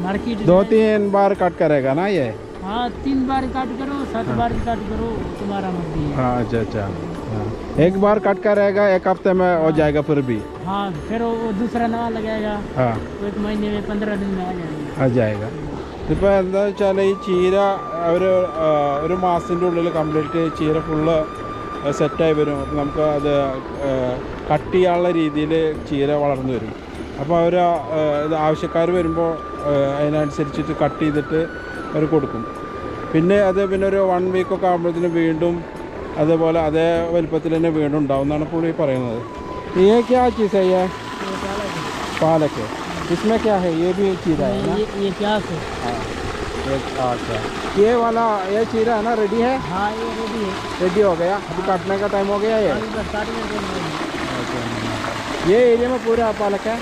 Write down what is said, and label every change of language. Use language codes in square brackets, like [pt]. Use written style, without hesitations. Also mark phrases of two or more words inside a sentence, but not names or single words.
[hi] मार्केट 2-3 बार कट करेगा ना ये? हाँ 3 बार कट करो 7 बार कट करो तुम्हारा मर्जी है। हाँ अच्छा एक बार कट करेगा 1 हफ्ते में हो जाएगा फिर भी? हाँ फिर वो दूसरा नवा लगाएगा। हाँ 1 महीने में 15 दिन में आ जाएगा। [ml] ഇപ്പോൾ എന്താ വെച്ചാൽ ഈ ചീര ഒരു മാസത്തിൻ്റെ ഉള്ളിൽ കംപ്ലീറ്റ് ചീര ഫുള്ള് സെറ്റായി വരും. അപ്പോൾ നമുക്ക് അത് കട്ട് ചെയ്യാനുള്ള രീതിയിൽ ചീര വളർന്നു വരും. അപ്പോൾ അവർ ആവശ്യക്കാർ വരുമ്പോൾ അതിനനുസരിച്ചിട്ട് കട്ട് ചെയ്തിട്ട് അവർ കൊടുക്കും. പിന്നെ ഒരു 1 വീക്കൊക്കെ ആകുമ്പോഴത്തേന് വീണ്ടും അതേപോലെ അതേ വലിപ്പത്തിൽ തന്നെ വീണ്ടും ഉണ്ടാവും എന്നാണ് പുള്ളി പറയുന്നത്. [hi] ये क्या चीज़ है? ये पालक है। इसमें क्या है? ये भी चीरा है ना? ये प्याज है। हाँ अच्छा ये वाला ये चीरा है ना रेडी है? हाँ ये रेडी है। रेडी हो गया? अभी काटने का टाइम हो गया ये? अच्छा ये एरिया में पूरा पालक है?